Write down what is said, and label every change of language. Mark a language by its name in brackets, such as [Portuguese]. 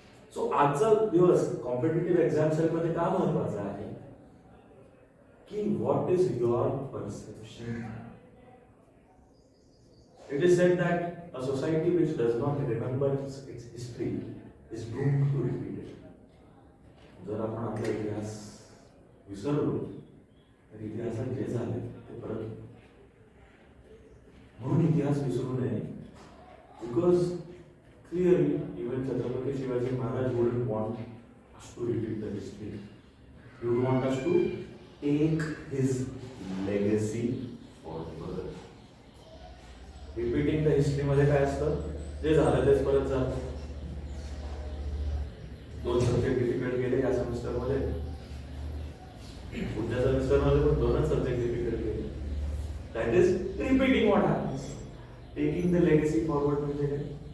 [Marathi] So आजचा दिवस competitive exam sale मध्ये का महत्वाचा आहे की [English] what is your perception? It is said that a society which does not remember its history is doomed to repeat it. [Marathi] जर आपण आपला इतिहास विसरलो तर इतिहासात जे झाले ते परत. म्हणून इतिहास विसरू नये. [English] Because clearly even Chhatrapati Shivaji Maharaj wouldn't want us to repeat the history. He would want us to take his legacy forward. Repeating the history [Marathi] मध्ये काय असतं? जे झालं तेच परत झालं. 2 सब्जेक्ट डिफिकल्ट गेले या सेमिस्टर मध्ये, पुढच्या सेमिस्टर मध्ये पण 2च सब्जेक्ट डिफिकल्ट गेले. [English] That is repeating what happens. Taking the legacy forward [Marathi] म्हणजे काय?